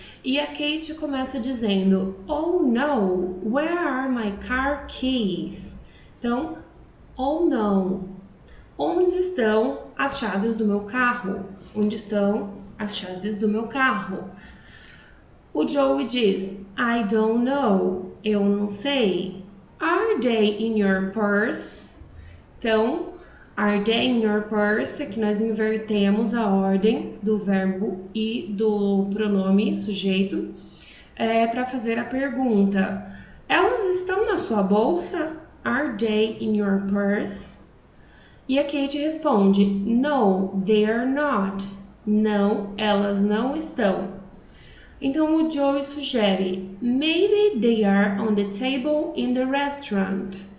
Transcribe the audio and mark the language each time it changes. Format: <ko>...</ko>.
<pt>E a Kate começa dizendo,</pt> <en>"Oh no, where are my car keys?"</en> <pt>Então, "Oh no, onde estão as chaves do meu carro?" Onde estão as chaves do meu carro? O Joey diz,</pt> <en>"I don't know,</en> <pt>eu não sei."</pt> <en>"Are they in your purse?" Então, are they in your purse?</en> <pt>Aqui nós invertemos a ordem do verbo e do pronome sujeito para fazer a pergunta. Elas estão na sua bolsa?</pt> <en>Are they in your purse?</en> <pt>E a Kate responde,</pt> <en>"No, they are not."</en> <pt>Não, elas não estão. Então o Joey sugere,</pt> <en>"Maybe they are on the table in the restaurant."</en>